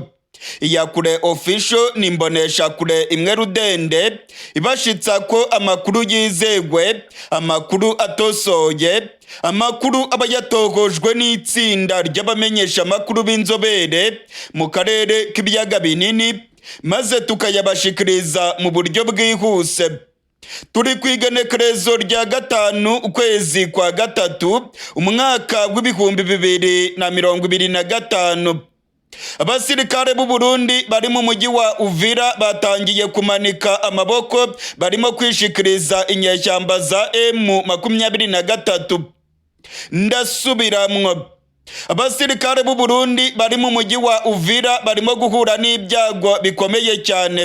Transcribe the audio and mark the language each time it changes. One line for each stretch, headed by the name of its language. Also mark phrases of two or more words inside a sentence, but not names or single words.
Rundi: Iyakure Official ni imboneshakure imwe rudende ibashitsa ko amakuru yizegwe, amakuru atosoye, amakuru aba yatohojwe n'itsinda ry'abamenyesha amakuru b'inzobere mu karere k'ibiyaga binini, maze tukayabashikiriza mu buryo bwihuse. Turi kwigenekerezo rya 5 ukwezi kwa gatatu umwaka w'ibihumbi 2025. Abasirikare b'u Burundi bari mu mujyi wa Uvira batangiye kumanika amaboko, barimo kwishikiriza inyeshyamba za M23. Ndasubiramwo, abasirikare b'u Burundi bari mu mujyi wa Uvira barimo guhura n'ibyago bikomeye cyane.